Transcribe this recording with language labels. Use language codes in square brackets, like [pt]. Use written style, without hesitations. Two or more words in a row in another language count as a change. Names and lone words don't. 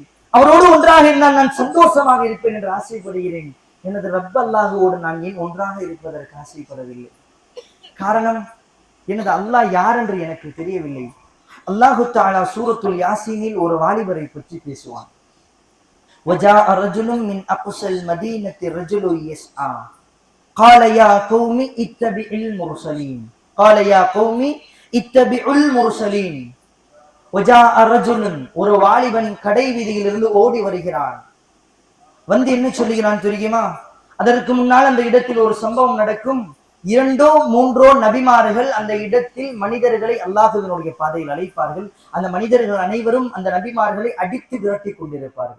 [ta] அவரோடு ஒன்றாக இருந்தால் நான் சந்தோஷமாக இருப்பேன் என்று ஆசைப்படுகிறேன். எனது ரப் அல்லாஹுவோடு நான் ஏன் ஒன்றாக இருப்பதற்கு ஆசைப்படவில்லை? காரணம், எனது அல்லாஹ் யார் என்று எனக்கு தெரியவில்லை. அல்லாஹு தஆலா சூரத்துல் யாசீனில் ஒரு வாலிபரை பற்றி பேசுவான். [ar] وجاء رجل من أقصى المدينة رجل يسعى قال يا قوم اتبعوا المرسلين قال يا قوم اتبعوا المرسلين وجاء رجل [ta] ஒரு வாலிபன் கடை வீதியிலிருந்து ஓடி வருகிறான். வந்து என்ன சொல்லுகிறான் தெரியுமா? அதற்கு முன்னால் அந்த இடத்தில் ஒரு சம்பவம் நடக்கும். 2 3 நபிமார்கள் அந்த இடத்தில் மனிதர்களை அல்லாஹ்வினுடைய பாதையில் அழைப்பார்கள். அந்த மனிதர்கள் அனைவரும் அந்த நபிமார்களை அடித்து விரட்டி கொண்டிருப்பார்கள்.